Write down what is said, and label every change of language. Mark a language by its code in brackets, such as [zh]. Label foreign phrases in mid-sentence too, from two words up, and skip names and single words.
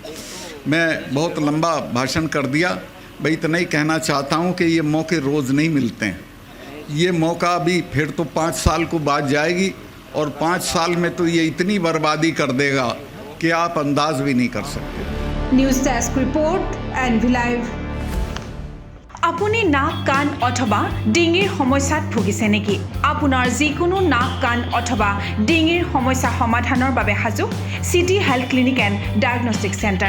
[hi] मैं बहुत लंबा भाषण कर दिया, भाई इतना ही कहना चाहता हूं कि ये मौके रोज़ नहीं मिलते हैं। ये मौका अभी फिर तो 5 साल को बाद जाएगी, और 5 साल में तो ये इतनी बर्बादी कर देगा कि आप अंदाज भी नहीं कर सकते। [en] News desk report NV Live. [as] আপুনি নাক কাণ অথবা ডিঙিৰ সমস্যাত ভুগিছে নেকি? আপোনাৰ যিকোনো নাক কাণ অথবা ডিঙিৰ সমস্যা সমাধানৰ বাবে সাজু চিটি হেল্থ ক্লিনিক এণ্ড ডায়েগনষ্টিক চেণ্টাৰ।